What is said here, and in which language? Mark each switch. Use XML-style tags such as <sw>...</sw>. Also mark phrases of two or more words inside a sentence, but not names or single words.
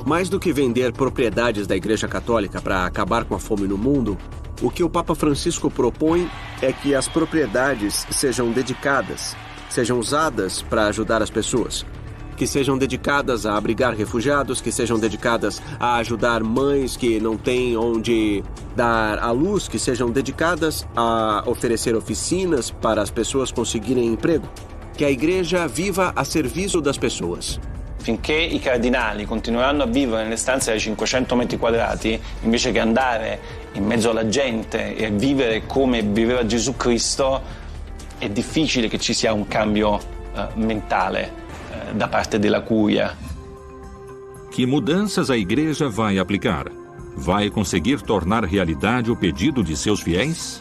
<pt>Mais do que vender propriedades da Igreja Católica para acabar com a fome no mundo, o que o Papa Francisco propõe é que as propriedades sejam dedicadas, sejam usadas para ajudar as pessoas, que sejam dedicadas a abrigar refugiados, que sejam dedicadas a ajudar mães que não têm onde dar à luz, que sejam dedicadas a oferecer oficinas para as pessoas conseguirem emprego. Que a igreja viva a serviço das pessoas.</pt> <it>Finché i cardinali continueranno a vivere nelle stanze da 500 metri quadrati, invece che andare in mezzo alla gente e vivere come viveva Gesù Cristo, è difficile che ci sia un cambio mentale da parte della curia.</it> <pt>Que mudanças a igreja vai aplicar? Vai conseguir tornar realidade o pedido de seus fiéis?</pt>